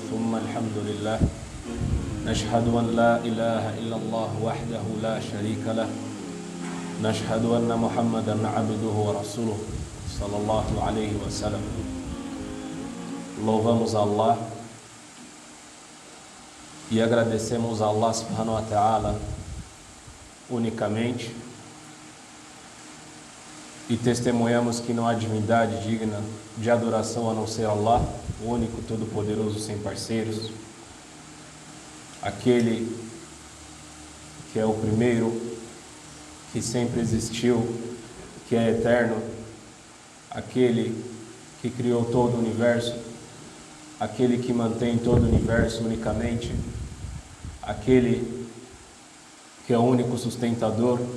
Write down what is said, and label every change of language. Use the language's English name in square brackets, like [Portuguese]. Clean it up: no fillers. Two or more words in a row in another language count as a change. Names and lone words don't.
[Arabic] ثم الحمد لله نشهد أن لا إله إلا الله وحده لا شريك له نشهد أن محمدا عبده ورسوله صلى الله عليه وسلم. [Portuguese] Louvamos a Allah e agradecemos a [Arabic] الله سبحانه وتعالى [Portuguese] unicamente e testemunhamos que não há divindade digna de adoração a não ser Allah, o único todo-poderoso sem parceiros, aquele que é o primeiro, que sempre existiu, que é eterno, aquele que criou todo o universo, aquele que mantém todo o universo unicamente, aquele que é o único sustentador,